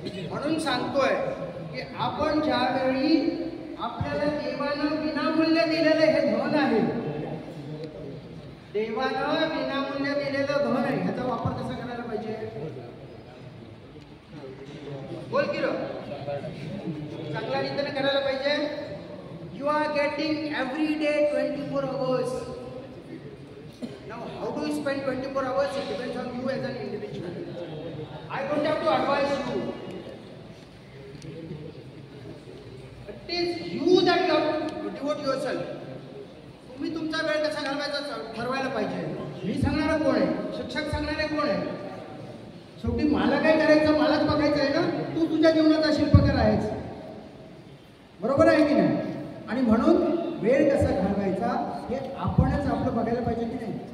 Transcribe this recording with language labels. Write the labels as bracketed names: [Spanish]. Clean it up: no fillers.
[Marathi] म्हणून सांगतोय की आपण ज्यावेळी आपल्याला देवानं विनामूल्य दिलेलं हे धन आहे, देवानं विनामूल्य दिलेलं धन आहे, ह्याचा वापर कसा करायला पाहिजे? बोल की रो, चांगल्या रीतीने करायला पाहिजे. [English] You are getting every day 24 hours. Now, how do you spend 24 hours? It depends on you as an individual. I don't have to advise you. It is you that you have to devote yourself. [Marathi] तुम्ही तुमचा वेळ कसा घालवायचा ठरवायला पाहिजे. मी सांगणारा कोण आहे? शिक्षक सांगणारे कोण आहे? शेवटी मला काय करायचं, मलाच बघायचं आहे ना. तू तुझ्या जीवनाचा शिल्पकार आहेस. बरोबर आहे की नाही? आणि म्हणून वेळ कसा घालवायचा हे आपणच आपलं बघायला पाहिजे की नाही?